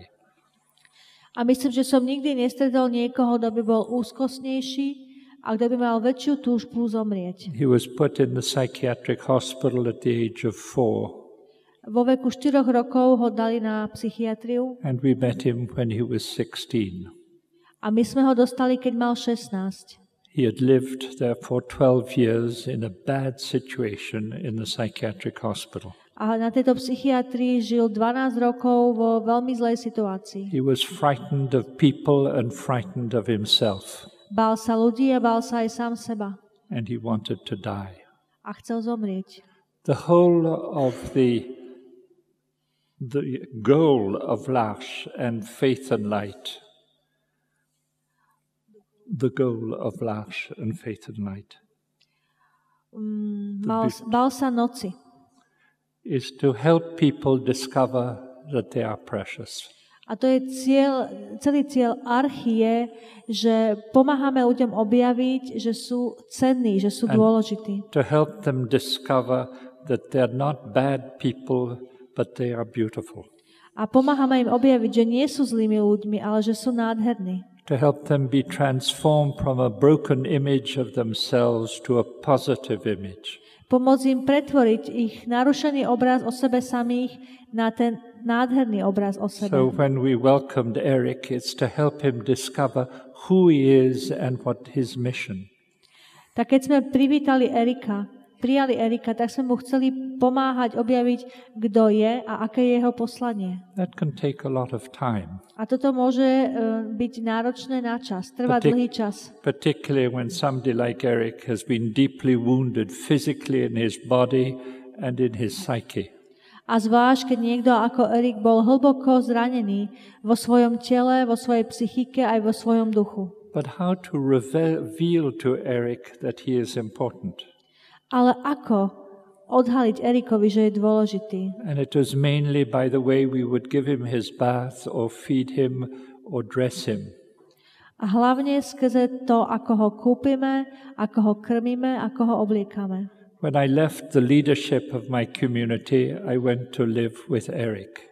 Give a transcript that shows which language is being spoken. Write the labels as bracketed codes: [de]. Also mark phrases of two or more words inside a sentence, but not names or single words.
[sk] A myslím, že som nikdy nestretol niekoho, kto by bol úzkostnejší a kto by mal väčšiu túžbu zomrieť. [en] He was put in the psychiatric hospital at the age of 4. [sk] Vo veku 4 rokov ho dali na psychiatriu. [en] And we met him when he was 16. [sk] A my sme ho dostali, keď mal 16. [en] He had lived there for 12 years in a bad situation in the psychiatric hospital. [sk] A na tejto psychiatrii žil 12 rokov vo veľmi zlej situácii. [en] He was frightened of people and frightened of himself. [sk] Bál sa ľudí a bál sa aj sám seba. [en] And he wanted to die. [sk] A chcel zomrieť. [en] The whole of the goal of L'Arche and Faith and Light. The goal of L'Arche and Faith and Light. [sk] Bál sa noci. [en] Is to help people discover that they are precious. [sk] A to je celý cieľ archy je, že pomáhame ľuďom objaviť, že sú cenní, že sú dôležití. [en] To help them discover that they are not bad people, but they are beautiful. [sk] A pomáhame im objaviť, že nie sú zlými ľuďmi, ale že sú nádherní. [en] To help them be transformed from a broken image of themselves to a positive image. [sk] Pomôcť im pretvoriť ich narušený obraz o sebe samých na ten nádherný obraz o sebe. [en] So when we welcomed Eric, it's to help him discover who he is and what his mission. [sk] Tak keď sme prijali Erika, tak sme mu chceli pomáhať objaviť, kto je a aké je jeho poslanie. [en] That can take a lot of time. [sk] A toto môže byť náročné na čas, trvať dlhý čas. [en] Particularly when somebody like Eric has been deeply wounded physically in his body and in his psyche. [sk] A zvlášť, keď niekto ako Erik bol hlboko zranený vo svojom tele, vo svojej psychike aj vo svojom duchu. [en] But how to reveal to Eric that he is important? [sk] Ale ako odhaliť Erikovi, že je dôležitý? [en] And it was mainly by the way we would give him his bath or feed him or dress him. [sk] A hlavne skrze to, ako ho kúpime, ako ho krmíme, ako ho obliekame. [en] When I left the leadership of my community, I went to live with Eric.